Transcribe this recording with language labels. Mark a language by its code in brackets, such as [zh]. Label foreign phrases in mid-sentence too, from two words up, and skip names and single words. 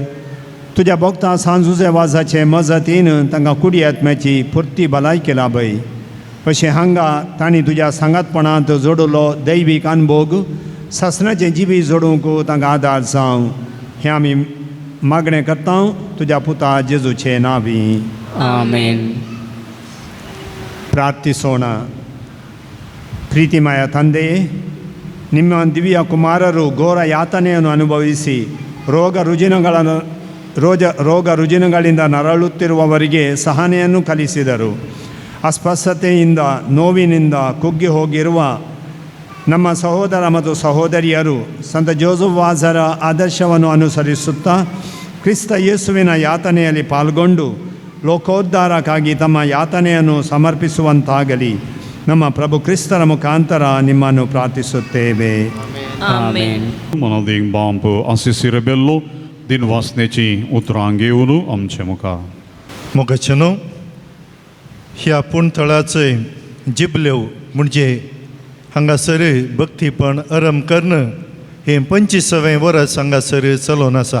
[kok] तुज्या भक्तां सांजुजे वाजाचे मजतीन तांकां कुडी आत्म्याची फुर्ती भलायकी लाभय. अशें हांगा तांणी तुज्या सांगातपणांत जोडलो दैवीक अनुभोग सासणाचें जिवी जोडूंक तांकां आदार जावं. हें आमी मागणें करता तुज्या पुता जेजूचे नांवी. आमेन. [kn] ಪ್ರಾರ್ಥಿಸೋಣ. ಪ್ರೀತಿಮಯ ತಂದೆ, ನಿಮ್ಮ ದಿವ್ಯ ಕುಮಾರರು ಘೋರ ಯಾತನೆಯನ್ನು ಅನುಭವಿಸಿ ರೋಗ ರುಜಿನಗಳಿಂದ ನರಳುತ್ತಿರುವವರಿಗೆ ಸಹನೆಯನ್ನು ಕಲಿಸಿದರು. ಅಸ್ವಸ್ಥತೆಯಿಂದ ನೋವಿನಿಂದ ಕುಗ್ಗಿ ಹೋಗಿರುವ ನಮ್ಮ ಸಹೋದರ ಮತ್ತು ಸಹೋದರಿಯರು ಸಂತ ಜೋಸೆಫ್ ವಾಜರ ಆದರ್ಶವನ್ನು ಅನುಸರಿಸುತ್ತಾ ಕ್ರಿಸ್ತ ಯೇಸುವಿನ ಯಾತನೆಯಲ್ಲಿ ಪಾಲ್ಗೊಂಡು ಲೋಕೋದ್ಧಾರಕ್ಕಾಗಿ ತಮ್ಮ ಯಾತನೆಯನ್ನು ಸಮರ್ಪಿಸುವಂತಾಗಲಿ. ನಮ್ಮ ಪ್ರಭು ಕ್ರಿಸ್ತರ ಮುಖಾಂತರ ನಿಮ್ಮನ್ನು ಪ್ರಾರ್ಥಿಸುತ್ತೇವೆ. [kok] आमेन. मनादीक बांप आसिसी रेबेल्लो दिन वासनेची उतरां घेवन आमचे मुखार. मोगाचनो ह्या पुणथळाचे जिबलेव म्हणजे हांगासर भक्तीपण आरंभ करणं हे 25वें वर्स हांगासर चलोवन आसा.